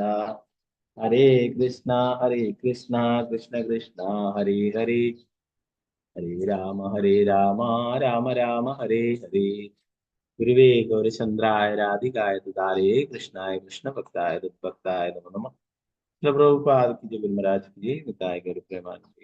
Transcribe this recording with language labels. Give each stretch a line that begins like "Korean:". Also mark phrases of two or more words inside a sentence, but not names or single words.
Sanskrit: ഹരേ കൃഷ്ണ കൃഷ്ണ കൃഷ്ണ ഹരേ ഹരേ, ഹരേ രാമ രാമ രാമ ഹരേ ഹരേ. ഗുരുവേ ഗൗരചന്ദ്രായ രാധികായ ദാരേ കൃഷ്ണായ കൃഷ്ണഭക്തായ തദ്ഭക്തായ നമോ നമഃ.
Hindi: പ്രഭുപാദ की जय, गुरु महाराज की जय, निताय गौर प्रेमानंद।